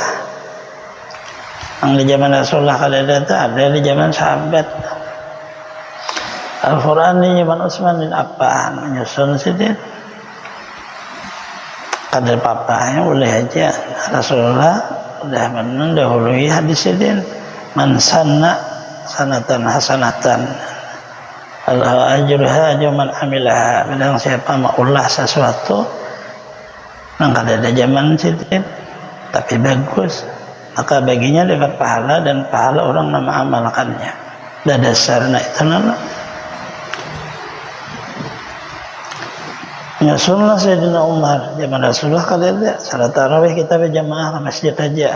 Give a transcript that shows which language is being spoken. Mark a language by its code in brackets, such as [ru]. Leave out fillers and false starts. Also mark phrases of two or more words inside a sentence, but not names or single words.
[bjn] Yang di zaman Rasulullah kada ada di zaman sahabat. Al-Quran di zaman Utsman bin Affan menyusun sidin. Kada apa-apanya boleh aja. Rasulullah sudah mendahului hadis sidin. [ar] Man sanna sanatan hasanatan Allah ajruha man amilaha. [bjn] Padahal siapa maulah sesuatu yang kada ada zaman sidin tapi bagus, maka baginya dapat pahala dan pahala orang yang mengamalkannya. Dan dasarnya itu nama nyusunlah Sayyidina Umar zaman Rasulullah kada ada salat tarawih kita berjamaah ke masjid aja.